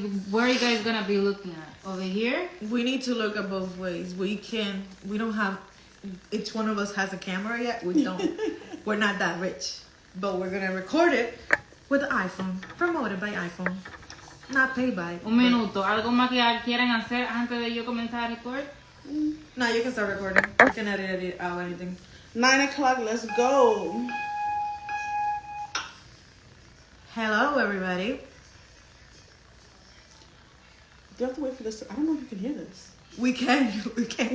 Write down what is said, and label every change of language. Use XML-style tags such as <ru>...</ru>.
<en>Where are you guys gonna be looking at? Over here? We need to look at both ways. We don't have, each one of us has a camera yet. We don't. We're not that rich. But we're gonna record it with the iPhone. Promoted by iPhone. Not paid by.</en> <es>Un minuto. ¿Algo más que quieran hacer antes de yo comenzar a record?</es> <en>No, you can start recording. You can edit it out, anything. 9 o'clock, let's go. Hello, everybody. You have to wait for this. I don't know if you can hear this. We can. We can.</en>